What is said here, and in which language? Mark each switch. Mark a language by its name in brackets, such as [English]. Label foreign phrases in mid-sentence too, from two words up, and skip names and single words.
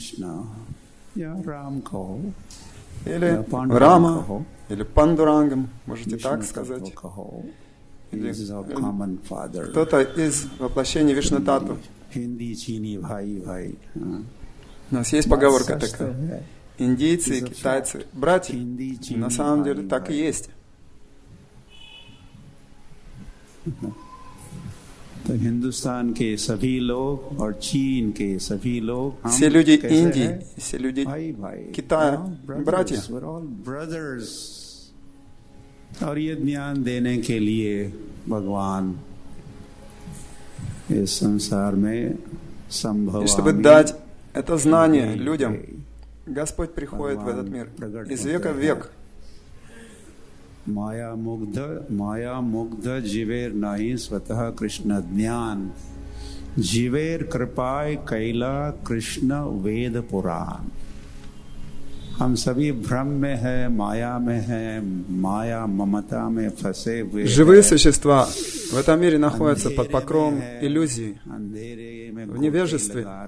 [Russian] Или Рама, или Пандурангам, можете так сказать. Или кто-то из воплощений Вишну-тату. У нас есть поговорка такая. Индийцы и китайцы братья. На самом деле так и есть. [Hindi] तो हिंदुस्तान के सभी लोग और चीन के सभी लोग [Russian] все люди Индии, все люди Китая, братья. [Hindi] और ये ज्ञान देने के लिए भगवान इस संसार में संभव, [Russian] и чтобы дать это знание людям, Господь приходит в этот мир из века в век. [Bangla] মায়া মুগ্ধ জীবের নাহি স্বতঃ কৃষ্ণ জ্ঞান জীবের কৃপায় কৈলা কৃষ্ণ বেদ পুরাণ. [Hindi] हम सभी भ्रम में है, माया में है, माया ममता में फंसे हुए. [Russian] Живые существа в этом мире находятся под покровом иллюзии, в невежестве.